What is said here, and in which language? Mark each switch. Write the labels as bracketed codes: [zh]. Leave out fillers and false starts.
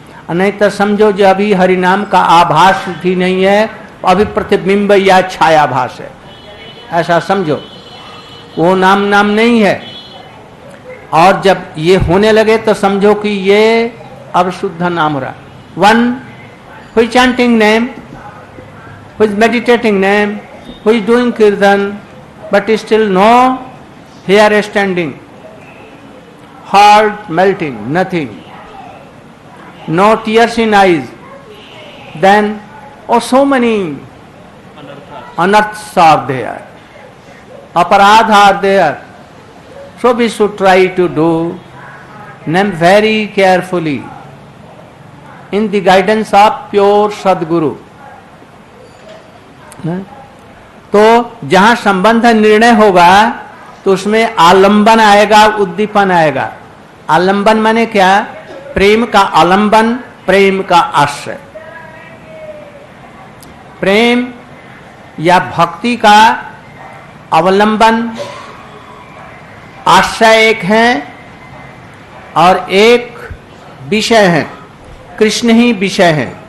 [hi] नहीं तो समझो जो अभी हरि नाम का आभास भी नहीं है, अभी प्रतिबिंब या छायाभास है, ऐसा समझो, वो नाम नहीं है। और जब ये होने लगे तो समझो कि ये अब शुद्ध नाम हो रहा। [en] One who is chanting name, who is meditating name, who is doing kirtan, but still no hair standing, heart melting, nothing, no tears in eyes, then so many unearths are there, aparadha are there. So we should try to do name very carefully in the guidance of pure sadguru. [hi] तो जहां संबंध निर्णय होगा तो उसमें आलंबन आएगा, उद्दीपन आएगा। आलंबन माने क्या? प्रेम का आलंबन, प्रेम का आश्रय। प्रेम या भक्ति का अवलंबन, आश्रय एक है और एक विषय है, कृष्ण ही विषय है।